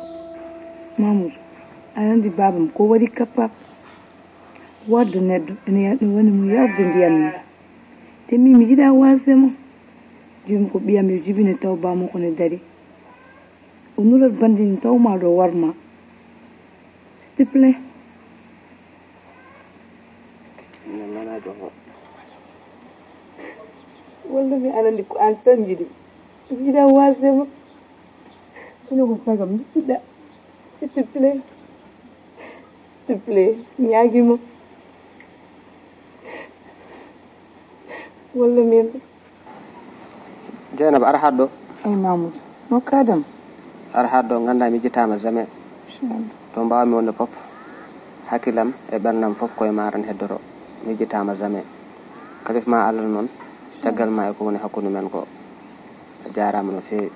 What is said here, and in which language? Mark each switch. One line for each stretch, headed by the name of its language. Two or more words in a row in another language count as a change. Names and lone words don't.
Fula: Mamoudou aɗa andi babam ko waɗi capable wadde neɗɗo ene woni mo yarde ndiyam ni te min mi yiɗa wasemo joni ko ɓiyam yo jibine taw bamo kone dari o nurat bandini tawma ɗo warma
French: s'il te plaît.
Fula: Walla mi anandi ko an tan jiɗi jiɗa wasema sono ko sagam jiɗɗa
French: s'il te plaît
Fula: mi yagima walla min Jeynaba ara haɗɗo ay Mamoudou no kadam ara haɗɗo ganda mi jittama jamais to mbawmi wonde foof hakkilam e ɓernam foof koye ma tan heddoro mi jittama jamais kasif ma Allah noon caggal ma e ko woni hakkude men ko a jarama no fewi